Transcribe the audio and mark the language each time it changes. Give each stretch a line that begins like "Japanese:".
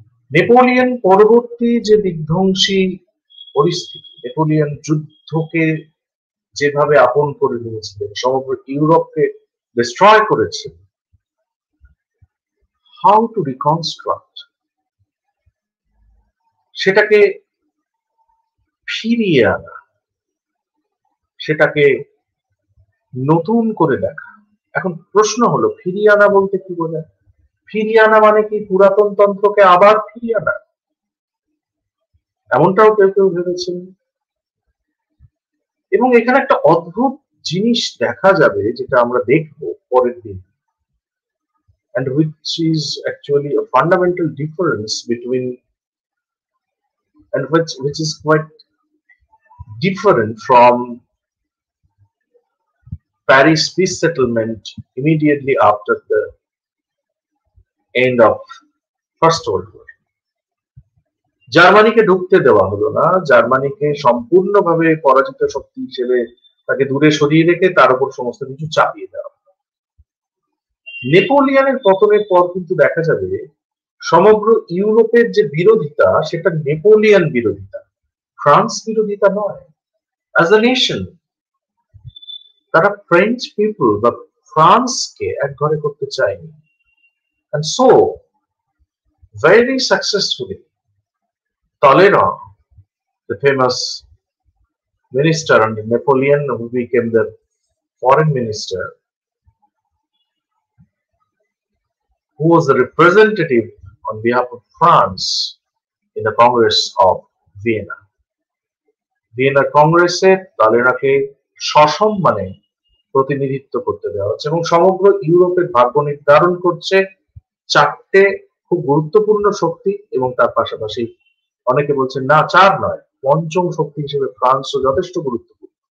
Bangla: Napoleon পরবর্তী যে বিধ্বংসী পরিস্থিতি, নেপোলিয়ন যুদ্ধকে যেভাবে আপন করে নিয়েছিলেন, সমগ্র ইউরোপকে ডিস্ট্রয় করেছেন,
English: how to reconstruct,
Bangla: সেটাকে ফিরিয়ে আনা, সেটাকে নতুন করে দেখা। এখন প্রশ্ন হলো, ফিরিয়ে আনা বলতে কি বোঝায়? ফিরিয়ে আনা মানে কি পুরাতন তন্ত্রকে আবার ফিরিয়ে আনা? এমনটাও কেউ কেউ ভেবেছেন। এবং এখানে একটা অদ্ভুত জিনিস দেখা যাবে, যেটা আমরা দেখবো পরের দিন,
English: and which is actually a fundamental difference between, and which is quite different from Paris peace settlement immediately after the end of First World War.
Bangla: জার্মানিকে ঢুকতে দেওয়া হলো না, জার্মানিকে সম্পূর্ণভাবে পরাজিত শক্তি হিসেবে তাকে দূরে সরিয়ে রেখে তার উপর সমস্ত কিছু চাপিয়ে দেওয়া হলো। নেপোলিয়নের পতনের পর কিন্তু দেখা যাবে সমগ্র ইউরোপের যে বিরোধিতা, সেটা নেপোলিয়ন বিরোধিতা, ফ্রান্স বিরোধিতা নয়।
English: as a nation
Bangla: তারা ফ্রেঞ্চ পিপল বা ফ্রান্সকে এক ঘরে করতে চায়নি।
English: And so, very successfully, Talleyrand, the famous minister under Napoleon, who became the foreign minister, who was the representative on behalf of France in the Congress of Vienna.
Bangla: Vienna Congress তালেরাকে সসম্মানে প্রতিনিধিত্ব করতে দেওয়া হচ্ছে এবং সমগ্র ইউরোপের ভাগ্য নির্ধারণ করছে চারটে খুব গুরুত্বপূর্ণ শক্তি, এবং তার পাশাপাশি অনেকে বলছেন না, চার নয়, পঞ্চম শক্তি হিসেবে ফ্রান্সও যথেষ্ট গুরুত্বপূর্ণ।